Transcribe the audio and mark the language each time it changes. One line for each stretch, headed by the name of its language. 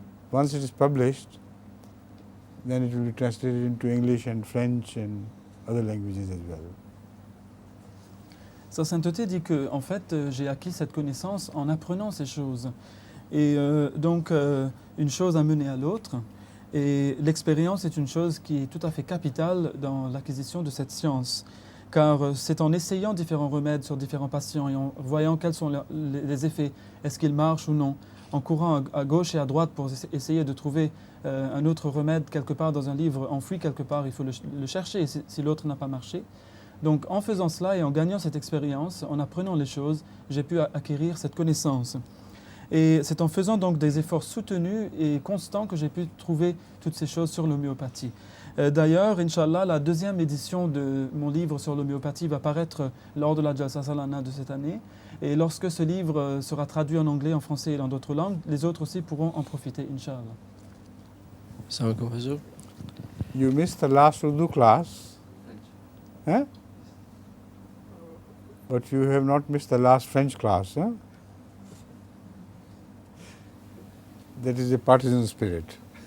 English: Once it is published, then it will be translated into English and French and other languages as well.
French: Sa sainteté dit que, en fait, j'ai acquis cette connaissance en apprenant ces choses. Et donc, une chose a mené à l'autre. Et l'expérience est une chose qui est tout à fait capitale dans l'acquisition de cette science. Car c'est en essayant différents remèdes sur différents patients et en voyant quels sont les effets, est-ce qu'ils marchent ou non, en courant à gauche et à droite pour essayer de trouver un autre remède quelque part dans un livre enfoui quelque part, il faut le chercher si l'autre n'a pas marché. Donc en faisant cela et en gagnant cette expérience, en apprenant les choses, j'ai pu acquérir cette connaissance. Et c'est en faisant donc des efforts soutenus et constants que j'ai pu trouver toutes ces choses sur l'homéopathie. D'ailleurs, Inch'Allah, la deuxième édition de mon livre sur l'homéopathie va paraître lors de la Jalsa Salana de cette année. Et lorsque ce livre sera traduit en anglais, en français et dans d'autres langues, les autres aussi pourront en profiter, Inch'Allah.
Arabic: Assalamu alaikum, Huzur.
English: You missed the last Urdu class, huh? But you have not missed the last French class, huh? That is a partisan spirit.